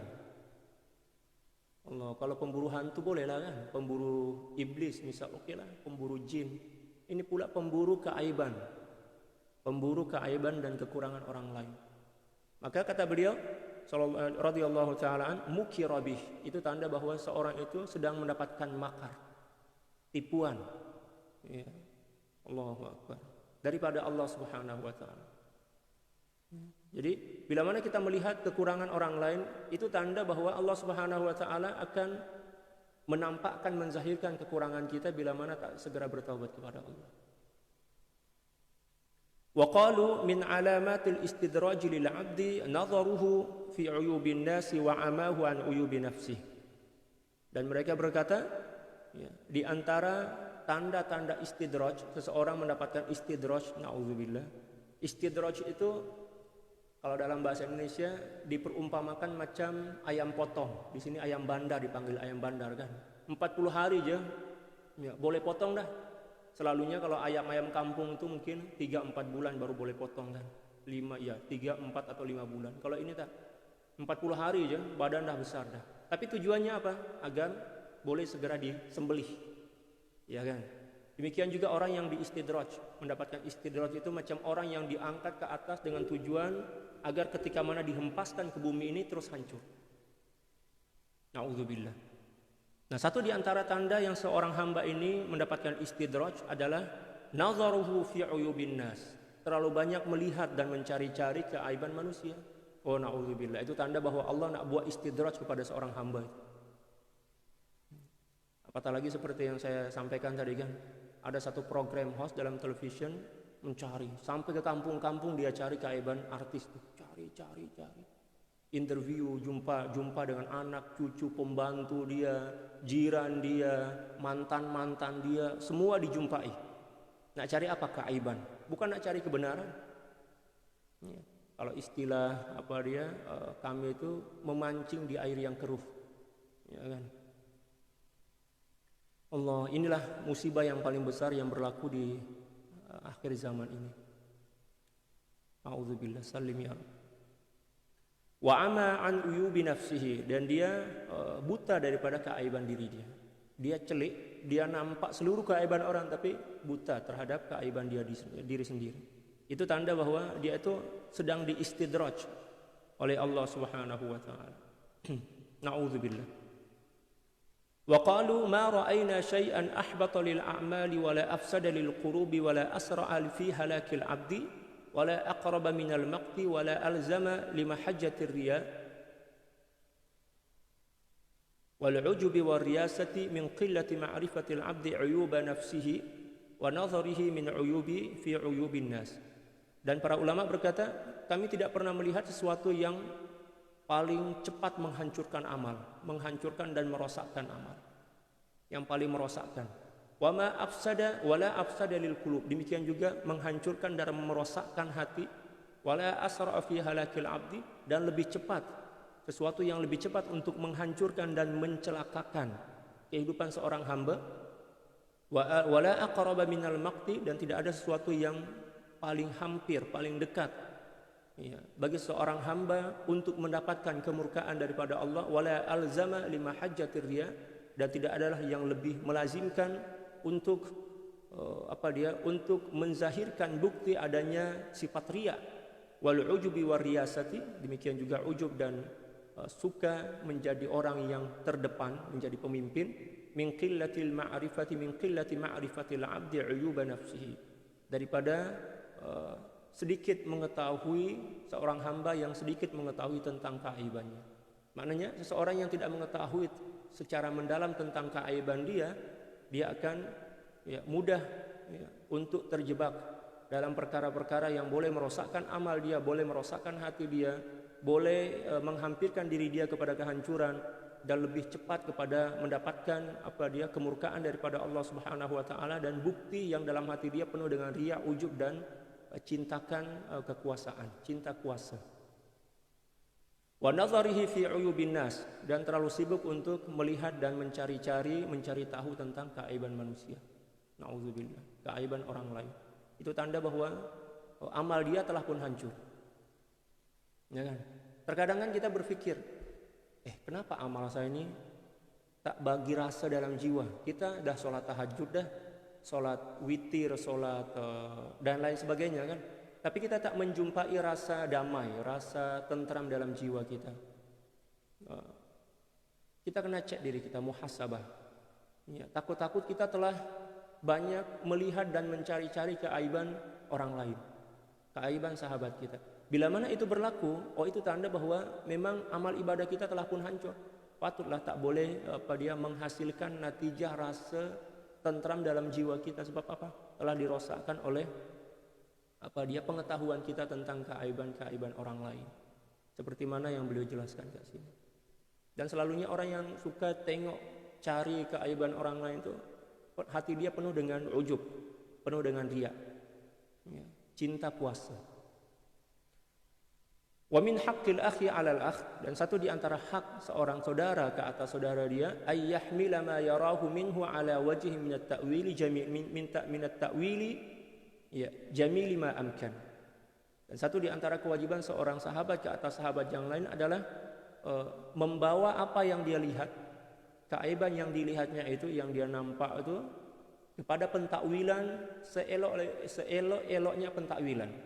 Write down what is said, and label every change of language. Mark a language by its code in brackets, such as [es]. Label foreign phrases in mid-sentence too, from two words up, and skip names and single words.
[ms] Allah, kalau pemburu hantu boleh lah kan, pemburu iblis misal oke lah, pemburu jin. Ini pula pemburu keaiban dan kekurangan orang lain. Maka kata beliau [ar] رضي الله تعالى مكر به, [ms] itu tanda bahwa seorang itu sedang mendapatkan makar, tipuan, ya. [ar] الله أكبر, [ms] daripada [ar] الله سبحانه وتعالى. [ms] Jadi bila mana kita melihat kekurangan orang lain, itu tanda bahwa [ar] الله سبحانه وتعالى [ms] akan menampakkan, menzahirkan kekurangan kita bila mana tak segera bertaubat kepada Allah. [ar] وقالوا من علامة الاستدراج للعبد نظره في عيوب الناس وعماه عن عيوب نفسه. [ms] Dan mereka berkata, ya, di antara tanda-tanda istidraj, seseorang mendapatkan istidraj, naudzubillah. Istidraj itu kalau dalam bahasa Indonesia diperumpamakan macam ayam potong. Di sini ayam bandar, dipanggil ayam bandar kan. 40 hari aja, ya, boleh potong dah. Selalunya kalau ayam-ayam kampung itu mungkin 3-4 bulan baru boleh potong kan. 3, 4 atau 5 bulan. Kalau ini tak, 40 hari aja badan dah besar dah. Tapi tujuannya apa? Agar boleh segera disembelih. Ya kan? Demikian juga orang yang diistidraj, mendapatkan istidraj itu macam orang yang diangkat ke atas dengan tujuan agar ketika mana dihempaskan ke bumi ini terus hancur. Na'udzubillah. Nah, satu di antara tanda yang seorang hamba ini mendapatkan istidraj adalah [ar] نظره في عيوب الناس. [ms] Terlalu banyak melihat dan mencari-cari keaiban manusia. Oh, na'udzubillah. Itu tanda bahwa Allah nak buat istidraj kepada seorang hamba. Apatah lagi seperti yang saya sampaikan tadi kan. Ada satu program host dalam television mencari sampai ke kampung-kampung, dia cari keaiban artis tuh, cari. Interview, jumpa dengan anak, cucu, pembantu dia, jiran dia, mantan dia, semua dijumpai. Nak cari apa? Keaiban, bukan nak cari kebenaran. Ya. Kalau istilah kami itu memancing di air yang keruh, ya kan? Allah, inilah musibah yang paling besar yang berlaku di akhir zaman ini. A'udzubillah, [ar] سلّم يا رب. وعمى عن عيوب نفسه, [ms] dan dia buta daripada keaiban diri dia. Dia celik, dia nampak seluruh keaiban orang tapi buta terhadap keaiban dia diri sendiri. Itu tanda bahwa dia itu sedang diistidraj oleh [ar] الله سبحانه وتعالى. [ms] Na'udzubillah. [ar] وقالوا ما رأينا شيئا أحبط للأعمال ولا أفسد للقلوب ولا أسرع في هلاك العبد ولا أقرب من المقت ولا ألزم لمحجة الرياء والعجب والرياسة من قلة معرفة العبد عيوب نفسه ونظره من عيوب في عيوب الناس. [ms] Dan para ulama berkata, kami tidak pernah melihat sesuatu yang paling cepat menghancurkan amal, menghancurkan dan merosakkan amal. Yang paling merosakkan. [ar] وما أفسد ولا أفسد للقلوب. [ms] Demikian juga menghancurkan dan merosakkan hati. [ar] ولا أسرع في هلاك العبد, [ms] dan lebih cepat, sesuatu yang lebih cepat untuk menghancurkan dan mencelakakan kehidupan seorang hamba [ar] ولا أقرب من المقت, [ms] dan tidak ada sesuatu yang paling hampir, paling dekat ya, bagi seorang hamba untuk mendapatkan kemurkaan daripada Allah, [ar] ولا ألزم لما حجة الرياء, [ms] dan tidak adalah yang lebih melazimkan untuk untuk menzahirkan bukti adanya sifat riya, [ar] والعجب والرياسة, [ms] demikian juga ujub dan suka menjadi orang yang terdepan, menjadi pemimpin, [ar] من قلة المعرفة من قلة معرفة العبد عيوب نفسه, [ms] daripada sedikit mengetahui seorang hamba yang sedikit mengetahui tentang keaibannya. Maknanya seseorang yang tidak mengetahui secara mendalam tentang keaiban dia akan mudah untuk terjebak dalam perkara-perkara yang boleh merosakkan amal dia, boleh merosakkan hati dia, boleh menghampirkan diri dia kepada kehancuran, dan lebih cepat kepada mendapatkan kemurkaan daripada [ar] الله سبحانه وتعالى, [ms] dan bukti yang dalam hati dia penuh dengan riya, ujub, dan cintakan kekuasaan, cinta kuasa. [ar] ونظره في عيوب الناس, [ms] dan terlalu sibuk untuk melihat dan mencari tahu tentang keaiban manusia. Nauzubillah, keaiban orang lain. Itu tanda bahwa amal dia telah pun hancur. Ya kan? Terkadang kan kita berpikir, kenapa amal saya ini tak bagi rasa dalam jiwa? Kita dah sholat tahajud dah, sholat witir, sholat dan lain sebagainya kan. Tapi kita tak menjumpai rasa damai, rasa tentram dalam jiwa kita. Kita kena cek diri kita, muhasabah. Ya, takut-takut kita telah banyak melihat dan mencari-cari keaiban orang lain, keaiban sahabat kita. Bila mana itu berlaku, itu tanda bahwa memang amal ibadah kita telah pun hancur. Patutlah tak boleh menghasilkan natijah rasa tentram dalam jiwa kita. Sebab apa? Telah dirosakkan oleh pengetahuan kita tentang keaiban orang lain. Seperti mana yang beliau jelaskan kat sini. Dan selalunya orang yang suka tengok, cari keaiban orang lain itu, hati dia penuh dengan ujub, penuh dengan riya, cinta kuasa. [ar] ومن حق الأخ على الأخ, [ms] dan satu di antara hak seorang saudara ke atas saudara dia, [ar] أن يحمل ما يراه منه على وجه من التأويل من التأويل جميل ما أمكن. [ms] Dan satu di antara kewajiban seorang sahabat ke atas sahabat yang lain adalah membawa apa yang dia lihat, keaiban yang dilihatnya itu, yang dia nampak itu, kepada pentakwilan seelok-eloknya pentakwilan.